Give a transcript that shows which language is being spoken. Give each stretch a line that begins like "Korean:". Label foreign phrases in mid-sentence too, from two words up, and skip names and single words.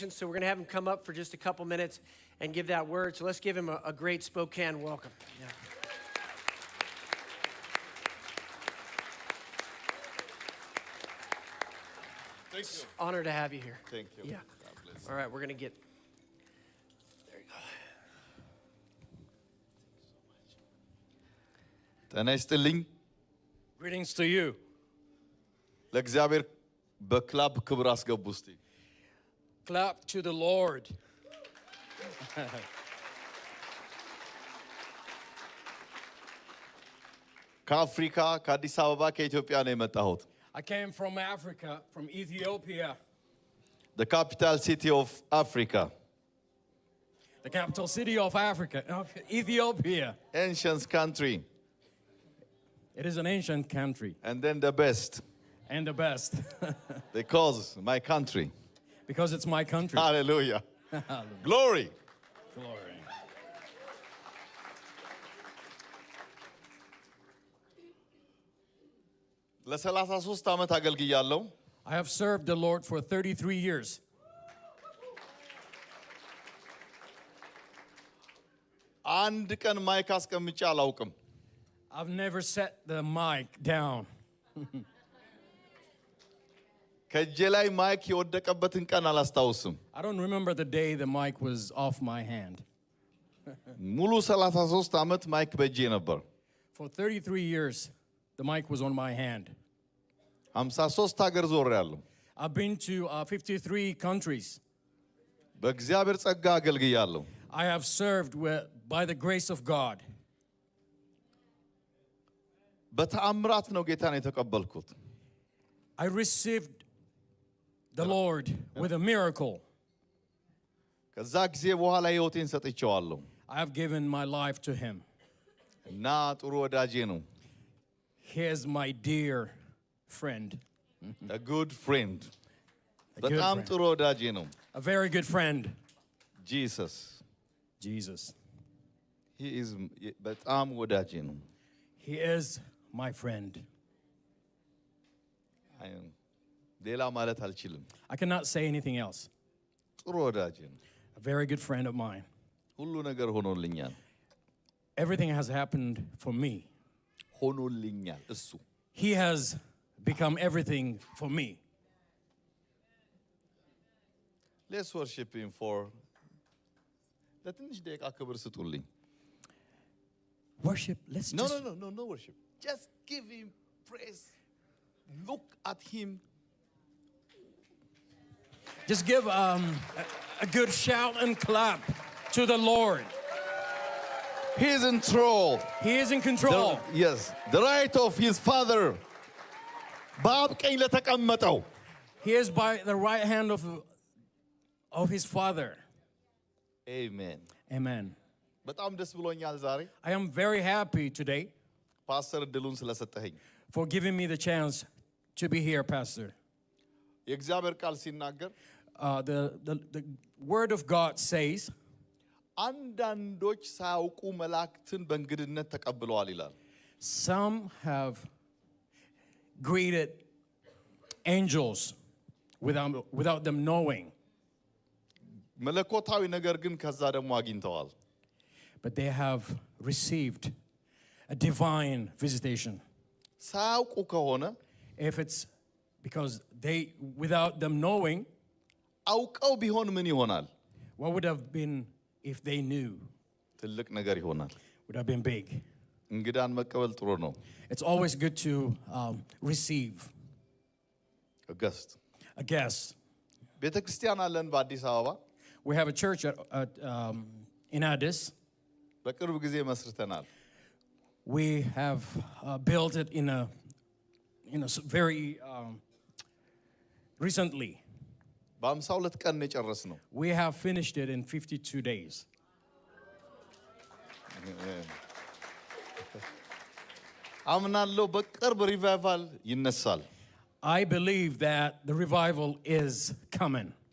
English: So we're going to have him come up for just a couple minutes and give that word. So let's give him a great Spokane welcome. Yeah. Thank you. Honor to have you here. Thank you. Yeah. God bless you. All right, we're going to get. There you go.
Amharic: ጤና ይስጥልኝ።
English: Greetings to you.
Amharic: ለእግዚአብሔር በክላብ ክብር አስገቡ እስቲ።
English: Clap to the Lord.
Amharic: ከአፍሪካ ከአዲስ አበባ ከኢትዮጵያ ነው የመጣሁት።
English: I came from Africa, from Ethiopia, The capital city of Africa. the capital city of Africa, of Ethiopia. Ancient country. It is an ancient country And then the best. and the best Because my country. because it's my country. Hallelujah. Glory. Glory.
Amharic: ለ33 ዓመት አገልግያለሁ።
English: I have served the Lord for 33 years.
Amharic: አንድ ቀን ማይክ አስቀምጬ አላውቅም።
English: I've never set the mic down.
Amharic: ከእጄ ላይ ማይክ የወደቀበትን ቀን አላስታውስም።
English: I don't remember the day the mic was off my hand.
Amharic: ሙሉ 33 ዓመት ማይክ በእጄ ነበር።
English: For 33 years, the mic was on my hand.
Amharic: 53 ሀገር ዞሬያለሁ።
English: I've been to 53 countries.
Amharic: በእግዚአብሔር ጸጋ አገልግያለሁ።
English: I have served by the grace of God.
Amharic: በተአምራት ነው ጌታን የተቀበልኩት።
English: I received the Lord with a miracle.
Amharic: ከዛ ጊዜ በኋላ ሕይወቴን ሰጥቼዋለሁ።
English: I have given my life to him.
Amharic: እና ጥሩ ወዳጄ ነው።
English: He is my dear friend. A good friend. A good
Amharic: በጣም
English: friend.
Amharic: ጥሩ ወዳጄ ነው።
English: A very good friend. Jesus. Jesus. He is
Amharic: በጣም ወዳጄ ነው።
English: He is my friend.
Amharic: ሌላ ማለት አልችልም።
English: I cannot say anything else.
Amharic: ጥሩ ወዳጄ ነው።
English: A very good friend of mine.
Amharic: ሁሉ ነገር ሆኖልኛል።
English: Everything has happened for me.
Amharic: ሆኖልኛል እሱ።
English: He has become everything for me. Let's worship him for
Amharic: ለትንሽ ደቂቃ ክብር ስጡልኝ።
English: Worship. Let's No, just no worship. Just give him praise. Look at him. Just give a good shout and clap to the Lord. He is in control. He is in control. Yes, the right of his father.
Amharic: በአብ ቀኝ ለተቀመጠው
English: He is by the right hand of his Father. Amen. Amen.
Amharic: በጣም ደስ ብሎኛል ዛሬ
English: I am very happy today
Amharic: ፓስተር እድሉን ስለሰጠኸኝ።
English: for giving me the chance to be here, Pastor.
Amharic: የእግዚአብሔር ቃል ሲናገር
English: The Word of God says,
Amharic: አንዳንዶች ሳያውቁ መላእክትን በእንግድነት ተቀብለዋል ይላል።
English: some have greeted angels without them knowing.
Amharic: መለኮታዊ ነገር ግን ከዛ ደግሞ አግኝተዋል።
English: But they have received a divine visitation.
Amharic: ሳያውቁ ከሆነ
English: If it's because they, without them knowing,
Amharic: አውቀው ቢሆን ምን ይሆናል?
English: what would have been if they knew?
Amharic: ትልቅ ነገር ይሆናል።
English: Would have been big.
Amharic: እንግዳን መቀበል ጥሩ ነው።
English: It's always good to receive A guest. a guest.
Amharic: ቤተ ክርስቲያን አለን በአዲስ አበባ።
English: We have a church in Addis.
Amharic: በቅርብ ጊዜ መስርተናል።
English: We have built it in a very recently.
Amharic: በ52 ቀን የጨረስነው።
English: We have finished it in 52 days.
Amharic: አምናለሁ በቅርብ ሪቫይቫል ይነሳል።
English: I believe that the revival is coming.